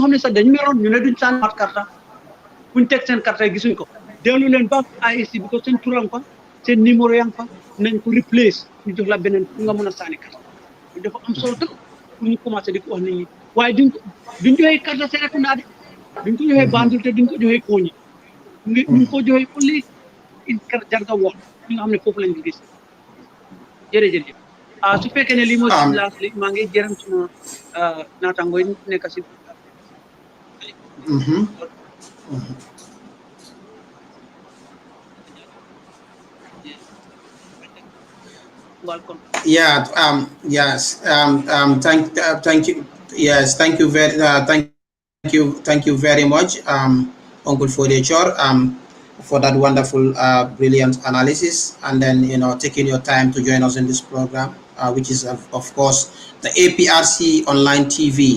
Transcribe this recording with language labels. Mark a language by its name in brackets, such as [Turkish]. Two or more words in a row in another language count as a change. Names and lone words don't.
[Wolof] xam ne sax dañ meroon ñu ne duñ sànniwaat carte buñ teg seen carte yi gisuñ ko dellu leen ba AIC bi ko seen turam fa seen numéro yang fa nañ ko replace ñu jox la beneen fu nga mën a sànni carte dafa am solo [French] trop pour [Wolof] ñu commencé di ko wax nit ñi waaye duñ joxee carte Serekunda de duñ ko joxee Banjul te duñ ko joxee Koñi ñu ko joxee [English] only in [Wolof] Jarga woon ñi nga xam ne foofu lañ ko gis jërëjëf su fekkee ne lii mooy si laas li maa ngi jërëm suma naataango yi nekk si welcome. [English] Yeah. Yes. Thank you. Yes. Thank you very much, Uncle FODAY CHORR, for that wonderful, brilliant analysis, and then taking your time to join us in this program, which is of course the APRC online TV.